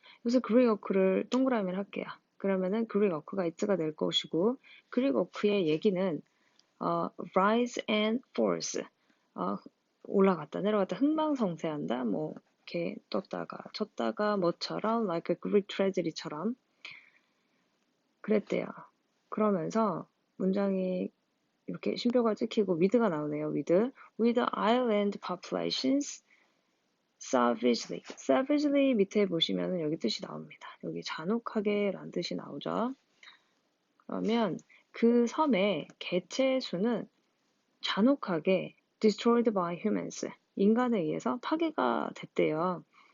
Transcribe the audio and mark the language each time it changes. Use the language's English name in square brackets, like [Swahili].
[Korean] 여기서 Greek Oak를 동그라미를 할게요. 그러면은 Greek Oak가 it가 될 것이고 Greek Oak의 얘기는 rise and falls, 올라갔다 내려갔다 흥망성쇠한다, 뭐 이렇게 떴다가 쳤다가 뭐처럼 [English] like a Greek tragedy [Korean] 처럼 그랬대요. 그러면서 문장이 이렇게 쉼표가 찍히고 with가 나오네요. [English] with island populations savagely. [Korean] savagely 밑에 보시면은 여기 뜻이 나옵니다. 여기 잔혹하게 라는 뜻이 나오죠. 그러면 그 섬의 개체 수는 잔혹하게 destroyed by humans, 인간에 의해서 파괴가 됐대요.